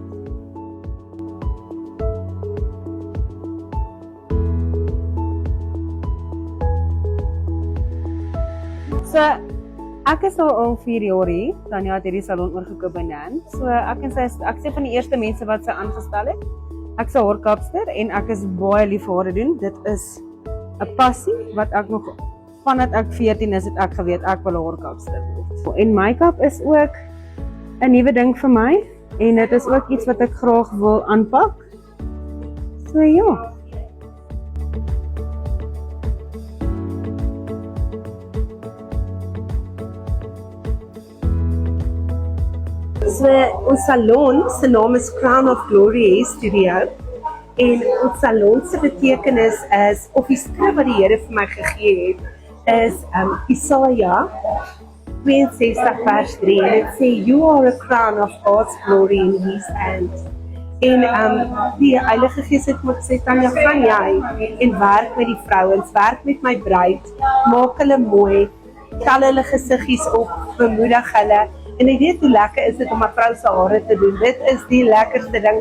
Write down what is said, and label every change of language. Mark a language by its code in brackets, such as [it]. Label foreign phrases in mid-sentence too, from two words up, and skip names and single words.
[af] So ek is al 4 jaar hier. Tanya het hierdie salon oorgekoop by Nan. So ek sê van die eerste mense wat sy aangestel het. Ek's 'n haarkapster en ek is baie lief vir hare doen. Dit is 'n passie wat ek nog vandat ek 14 is, het ek geweet ek wil 'n haarkapster word. En make-up is ook 'n nuwe ding vir my en dit is ook iets wat ek graag wil aanpak. So ja. So ons salon se naam is Crown of Glory Hair Studio en ons salon se betekenis is of die skrif wat die Here vir my gegee het is Jesaja 62 vers 3 en dit sê [en] you are a crown of God's glory in his hand. [af] En die Heilige Gees het my gesê Tanya, gaan jy en werk met die vrouens, werk met my bruid, maak hulle mooi, tel hulle gesiggies op, bemoedig hulle. En jy weet hoe lekker is dit om 'n vrou se hare te doen. Dit is die lekkerste ding.